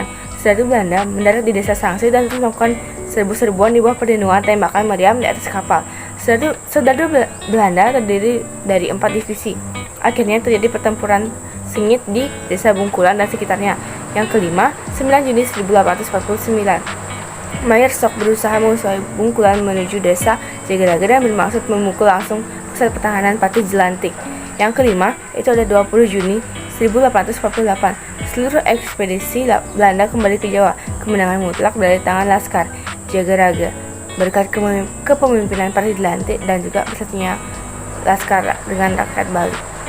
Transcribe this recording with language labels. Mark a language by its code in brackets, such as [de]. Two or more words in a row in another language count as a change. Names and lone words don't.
[id] Setelah itu Belanda mendarat di desa Sangsit dan melakukan serbu-serbuan di bawah perlindungan tembakan meriam di atas kapal. Serdadu Belanda terdiri dari 4 divisi. Akhirnya terjadi pertempuran sengit di desa Bungkulan dan sekitarnya. Yang kelima, 9 Juni 1849. Mayer Sok berusaha mengusai Bungkulan menuju desa Jagaraga dan bermaksud memukul langsung pusat pertahanan Patih Jelantik. Yang kelima, itu ada 20 Juni 1848. Seluruh ekspedisi Belanda kembali ke Jawa. Kemenangan mutlak dari tangan Laskar Jagaraga berkat kepemimpinan Patih Jelantik dan juga bersatunya Laskar dengan rakyat Bali.